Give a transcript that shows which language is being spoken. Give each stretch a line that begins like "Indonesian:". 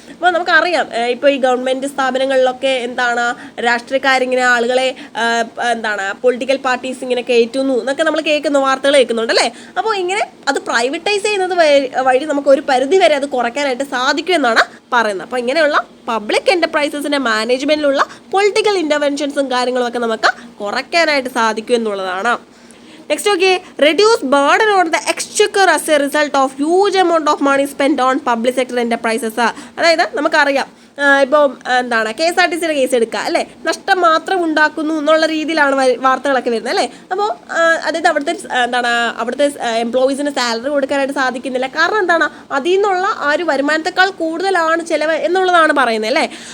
Malayalam: അപ്പോൾ നമുക്കറിയാം ഇപ്പോൾ ഈ ഗവൺമെൻറ് സ്ഥാപനങ്ങളിലൊക്കെ എന്താണ് രാഷ്ട്രീയക്കാരിങ്ങനെ ആളുകളെ പൊളിറ്റിക്കൽ പാർട്ടീസ് ഇങ്ങനെ കയറ്റുന്നു എന്നൊക്കെ നമ്മൾ വാർത്തകൾ കേൾക്കുന്നുണ്ട് അല്ലേ. അപ്പോൾ ഇങ്ങനെ അത് പ്രൈവറ്റൈസ് ചെയ്യുന്നത് വഴി നമുക്ക് ഒരു പരിധി വരെ അത് കുറയ്ക്കാനായിട്ട് സാധിക്കും എന്നാണ് പറയുന്നത്. അപ്പോൾ ഇങ്ങനെയുള്ള പബ്ലിക് എൻ്റർപ്രൈസസിൻ്റെ മാനേജ്മെൻറ്റിലുള്ള പൊളിറ്റിക്കൽ ഇൻ്റർവെൻഷൻസും കാര്യങ്ങളും ഒക്കെ നമുക്ക് കുറയ്ക്കാനായിട്ട് സാധിക്കും എന്നുള്ളതാണ്.
English: Next, okay, reduce burden on the exchequer as a result of huge amount of money spent on public sector enterprises.
Malayalam: അതായത് നമുക്കറിയാം ഇപ്പോൾ KSRTC കേസ് എടുക്കുക അല്ലേ, നഷ്ടം മാത്രം ഉണ്ടാക്കുന്നു എന്നുള്ള രീതിയിലാണ് വാർത്തകളൊക്കെ വരുന്നത് അല്ലേ. അപ്പോൾ അതായത് അവിടുത്തെ എംപ്ലോയീസിന് സാലറി കൊടുക്കാനായിട്ട് സാധിക്കുന്നില്ല. കാരണം അതിൽ നിന്നുള്ള ആ ഒരു വരുമാനത്തെക്കാൾ കൂടുതലാണ് ചിലവ് എന്നുള്ളതാണ് പറയുന്നത് അല്ലേ.